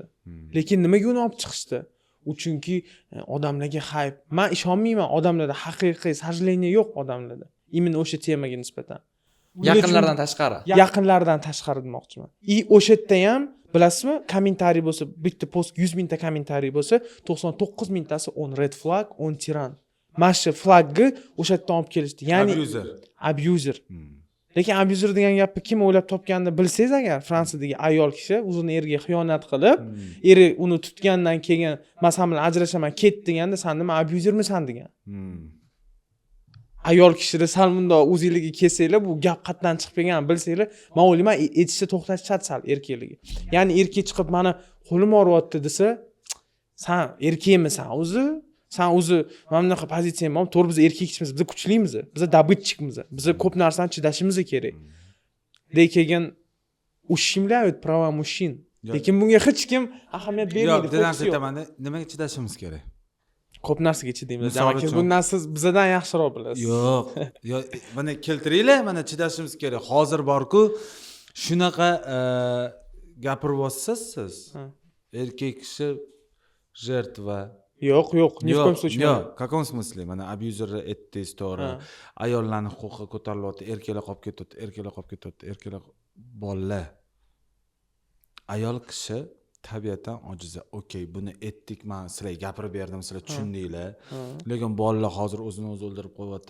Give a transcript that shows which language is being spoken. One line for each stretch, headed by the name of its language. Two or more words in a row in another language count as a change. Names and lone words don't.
Uzbek: Lekin nimaga uni olib chiqishdi? U chunki odamlarga hayp. Men ishonmayman, odamlarda haqiqiy sajleniya yo'q odamlarda. Именно o'sha temaga nisbatan. Yaqinlardan tashqari. Yaqinlardan tashqari demoqchiman. O'sha yerda ham bilasizmi, kommentariy bo'lsa, bitta post 100 mingta kommentariy bo'lsa, 99 mingtasi on
English: red flag,
Uzbek: on tiran. Mana flagni o'sha yerdan olib kelishdi. Ya'ni abuser. Lekin abuser degan gapni kim o'ylab topganini bilsangiz agar, Fransiyadagi ayol kishi o'zini eriga xiyonat qilib, eri uni tutgandan keyin "Men sen bilan ajrashaman, ket" deganda, "Sen nima abusermisan?" degan. Ayol kishida sal bundoq o'ziligiga kelsanglar, bu gap qatdan chiqib kelgan bilsanglar, men o'ylayman, etishni to'xtatishadi sal erkakligi. Ya'ni erkak chiqib mana qo'lim og'riyapti desa, "Sen erkakmisan o'zi? Sen o'zi mana bunaqa pozitsiyam bor, to'g'ri biz erkak kishimiz, biz kuchlimiz, biz добытчикmiz, biz ko'p narsani chidashimiz kerak."
Russian: Lekin ушимляют права мужчин.
Uzbek: Lekin bunga hech kim ahamiyat bermaydi. Yo'q, dedan aytamanda, nimaga chidashimiz kerak? Ko'p narsaga chidaymiz. Jamaki bundan siz bizdan yaxshiroq bilasiz. Yo'q. Mana keltiringlar, mana chidashimiz kerak. Hozir bor-ku, shunaqa gapirib siz. Erkak kishi жертва. Yo'q,
Russian: ни в коем случае. Yo'q, в каком смысле?
Uzbek: Mana abuser etdingiz to'g'ri. Ayollarning huquqi ko'tarilyapti, erkaklar qolib ketyapti, bolalar. Ayol kishi tabiatan ojiza. Okey, buni etdik, men sizlarga gapirib berdim, sizlar tushundinglar. Lekin bolalar hozir o'zini o'zi o'ldirib qo'yapti.